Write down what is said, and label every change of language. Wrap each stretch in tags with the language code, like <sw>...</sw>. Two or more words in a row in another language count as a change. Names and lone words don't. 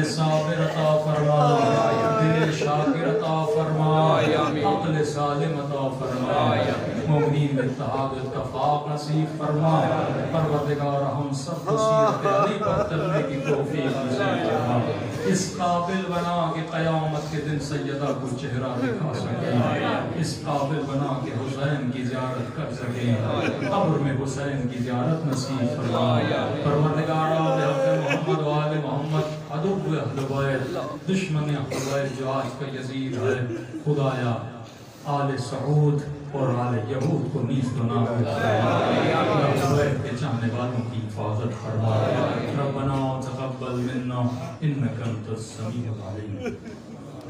<ur>صابر عطا فرما دل شاکر عطا فرما عقل سالم عطا فرما مومنین میں اتحاد اتفاق نصیب فرما پروردگار ہم سب کو سیرت علی پر چلنے کی توفیق نصیب فرما اس قابل بنا کہ قیامت کے دن سیدہ کو چہرہ دکھا سکیں، اس قابل بنا کہ حسین کی زیارت کر سکیں، قبر میں حسین کی زیارت نصیب فرما۔ پروردگارا بحق محمد و آل محمد، عدو اہل بیت، دشمن اہل بیت جو آج کا یزید ہے، خدایا آل سعود اور آل یہود کو نیست و نابود فرما، اہل بیت کے چاہنے والوں کی حفاظت فرما۔</ur> <ar>ربنا تقبل منا انک انت السمیع العلیم۔</ar>